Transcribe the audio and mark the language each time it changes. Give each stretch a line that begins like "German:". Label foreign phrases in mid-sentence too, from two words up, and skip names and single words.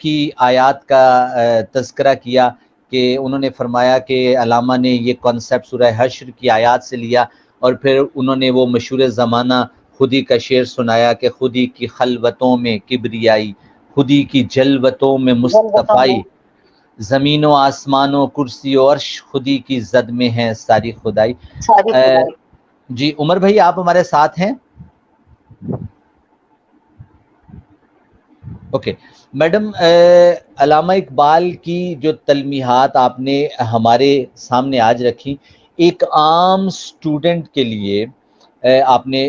Urdu: حشر کی آیات کا تذکرہ کیا کہ انہوں نے فرمایا کہ علامہ نے یہ کانسیپٹ سورہ حشر کی آیات سے لیا اور پھر انہوں نے وہ مشہور زمانہ خودی کا شعر سنایا کہ خودی کی خلوتوں میں کبریائی، خودی کی جلوتوں میں مصطفائی، زمین و آسمان و کرسی و عرش خودی کی زد میں ہے ساری خدائی۔ جی عمر بھائی آپ ہمارے ساتھ ہیں؟
English: okay madam,
Urdu: علامہ اقبال کی جو تلمیحات آپ نے ہمارے سامنے آج رکھی، ایک عام سٹوڈنٹ کے لیے آپ نے